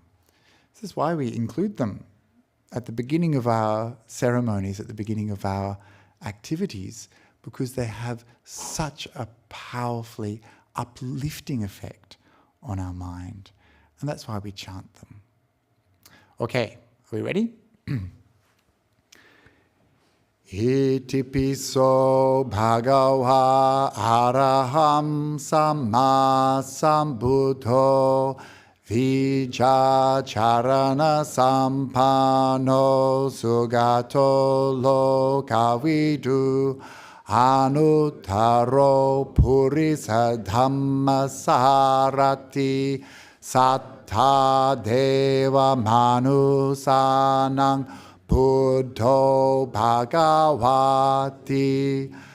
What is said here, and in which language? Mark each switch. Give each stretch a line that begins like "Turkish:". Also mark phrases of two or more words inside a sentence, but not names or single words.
English: This is why we include them at the beginning of our ceremonies, at the beginning of our activities, because they have such a powerfully uplifting effect on our mind. And that's why we chant them. Okay, are we ready?
Pali: Iti piso bhagava araham samma sambuddho vijacharana sampano sugato lokavidu anuttaro purisa dhamma sarati sattha deva manusanang Buddho Bhagavati